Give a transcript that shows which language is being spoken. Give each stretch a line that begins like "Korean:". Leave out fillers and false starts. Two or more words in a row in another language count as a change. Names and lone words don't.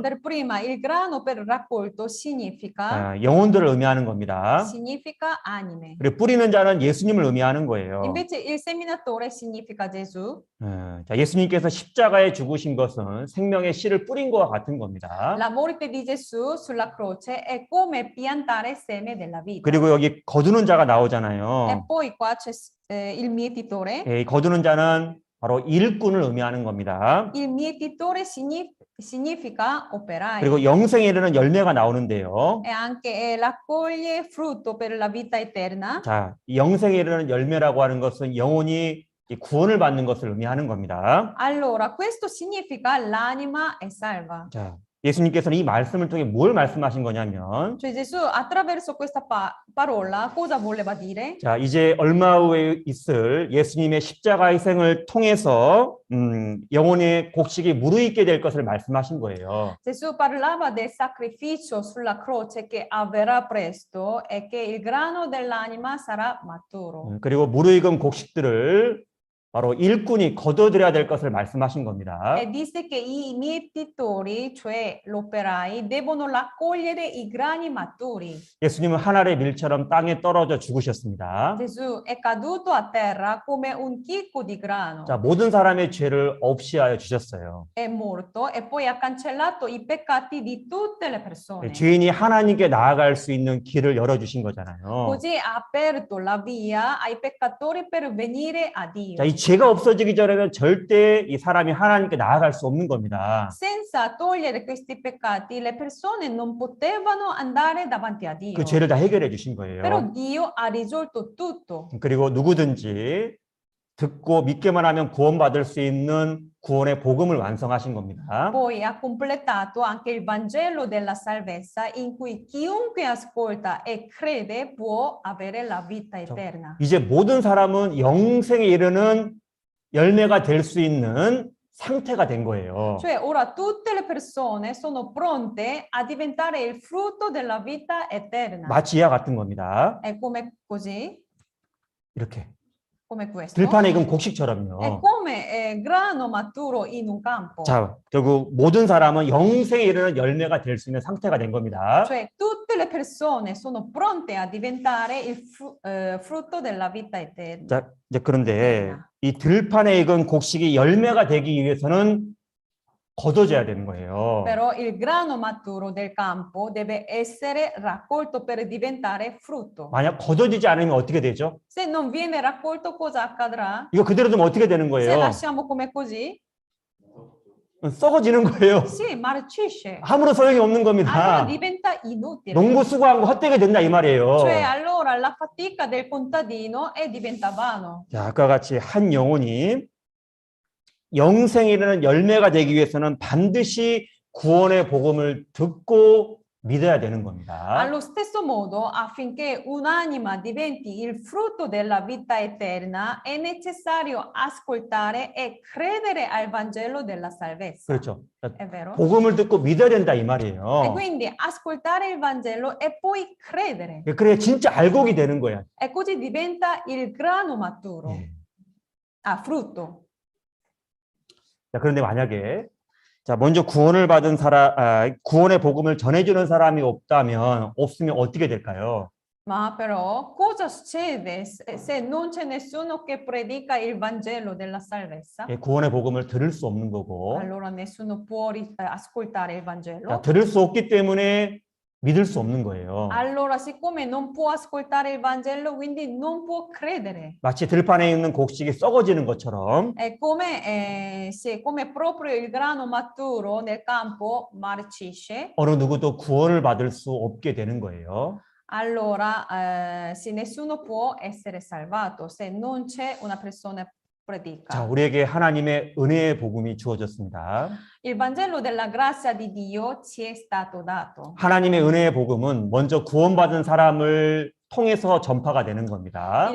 Italian: Per prima, il grano per raccolto significa
Korean: 영혼들을 의미하는 겁니다.
Italian: anime.
Korean: 그리고 뿌리는 자는 예수님을 의미하는 거예요.
Italian: Invece il seminatore significa Gesù.
Korean: 자, 예수님께서 십자가에 죽으신 것은 생명의 씨를 뿌린 것과 같은 겁니다.
Italian: La morte di Gesù sulla croce è come piantare seme della vita.
Korean: 그리고 여기 거두는 자가
Italian: E
Korean: 나오잖아요.
Italian: poi qua c'è il mietitore.
Korean: 이 거두는 자는 바로 일꾼을 의미하는 겁니다.
Italian: Il mietitore significa operaio.
Korean: 그리고 영생에 이르는 열매가 나오는데요.
Italian: E anche raccoglie frutto per la vita eterna.
Korean: 자, 이 영생에 이르는 열매라고 하는 것은 영혼이 이 구원을 받는 것을 의미하는 겁니다.
Italian: Allora, questo significa l'anima è salva.
Korean: 자, 예수님께서는 이 말씀을 통해 뭘 말씀하신 거냐면,
Italian: Cioè Gesù attraverso questa parola cosa voleva dire?
Korean: 자, 이제 얼마 후에 있을 예수님의 십자가 희생을 통해서 영혼의 곡식이 무르익게 될 것을 말씀하신 거예요.
Italian: Gesù parlava del sacrificio sulla croce che avverrà presto e che il grano dell'anima sarà maturo.
Korean: 그리고 무르익은 곡식들을 바로 일꾼이 거둬들여야 될 것을 말씀하신 겁니다.
Italian: E disse che i mietitori, cioè gli operai, devono raccogliere i grani maturi.
Korean: 예수님은 한 알의 밀처럼 땅에 떨어져 죽으셨습니다.
Italian: Gesù è caduto a terra come un chicco di grano.
Korean: 자, 모든 사람의 죄를 없이하여 주셨어요.
Italian: È morto e poi ha cancellato i peccati di tutte le persone.
Korean: 죄인이 하나님께 나아갈 수 있는 길을 열어주신 거잖아요.
Italian: Così ha aperto la via ai peccatori per venire a Dio.
Korean: 자, 이 죄가 없어지기 전에는 절대 이 사람이 하나님께 나아갈 수 없는 겁니다.
Italian: Senza togliere questi peccati, le persone non potevano andare davanti a Dio.
Korean: 그 죄를 다 해결해 주신 거예요.
Italian: Però Dio ha risolto tutto.
Korean: 그리고 누구든지 듣고 믿기만 하면 구원받을 수 있는 구원의 복음을 완성하신 겁니다.
Italian: Poi ha completato anche il Vangelo della salvezza in cui chiunque ascolta e crede può avere la vita eterna.
Korean: 이제 모든 사람은 영생에 이르는 열매가 될 수 있는 상태가 된 거예요.
Italian: Cioè ora tutte le persone sono pronte a diventare il frutto della vita eterna.
Korean: 마치 이와 같은 겁니다.
Italian: È come così,
Korean: 이렇게
Italian: come questo.
Korean: 들판에 익은
Italian: È
Korean: 곡식처럼요.
Italian: come grano maturo in un campo.
Korean: 자, 결국 모든 사람은 영생에 이르는 열매가 될 수 있는 상태가 된 겁니다.
Italian: Cioè tutte le persone sono pronte a diventare il frutto della vita eterna.
Korean: 자, 이제 그런데 이 들판에 익은 곡식이 열매가 되기 위해서는 걷어져야 되는 거예요.
Italian: Però il grano maturo del campo deve essere raccolto per diventare frutto.
Korean: 만약 걷어지지 않으면 어떻게 되죠?
Italian: Se non viene raccolto, cosa accadrà?
Korean: 이거 그대로 두면 어떻게 되는
Italian: Se
Korean: 거예요?
Italian: lasciamo come così,
Korean: 썩어지는 거예요.
Italian: sì, marcisce.
Korean: 아무런 소용이 없는
Italian: Allora
Korean: 겁니다.
Italian: diventa inutile.
Korean: 농부 수고한 거 헛되게 된다 이 말이에요.
Italian: Cioè allora la fatica del contadino diventa vano.
Korean: 자, 아까 같이 한 영혼이 영생이라는 열매가 되기 위해서는 반드시 구원의 복음을 듣고 믿어야 되는 겁니다.
Italian: Allo stesso modo, affinché un'anima diventi il frutto della vita eterna, è necessario ascoltare e credere al Vangelo della salvezza.
Korean: 그렇죠.
Italian: È vero?
Korean: 복음을 듣고 믿어야 된다 이
Italian: E
Korean: 말이에요.
Italian: quindi ascoltare il Vangelo e poi credere.
Korean: 그래야 진짜 알곡이 되는 거야.
Italian: E così diventa il grano maturo.
Korean: 예.
Italian: Frutto.
Korean: 자, 그런데 만약에 자, 먼저 구원을 받은 구원의 복음을 전해주는 사람이 없으면 어떻게 될까요?
Italian: Ma però cosa succede se non c'è nessuno che predica il Vangelo della salvezza?
Korean: 예, 구원의 복음을 들을 수 없는 거고,
Italian: Allora nessuno può ascoltare il
Korean: 자,
Italian: Vangelo.
Korean: 들을 수 없기 때문에 믿을 수 없는 거예요.
Italian: Allora, siccome non può ascoltare il Vangelo, quindi non può credere.
Korean: 마치 들판에 있는 곡식이 썩어지는 것처럼
Italian: È come, come proprio il grano maturo nel campo marcisce,
Korean: 어느 누구도 구원을 받을 수 없게 되는 거예요.
Italian: allora se nessuno può essere salvato, se non c'è una persona
Korean: 자,
Italian: predica.
Korean: 우리에게 하나님의 은혜의 복음이 주어졌습니다.
Italian: Il Vangelo della grazia di Dio ci è stato dato.
Korean: 하나님의 은혜의 복음은 먼저 구원받은 사람을 통해서 전파가 되는 겁니다.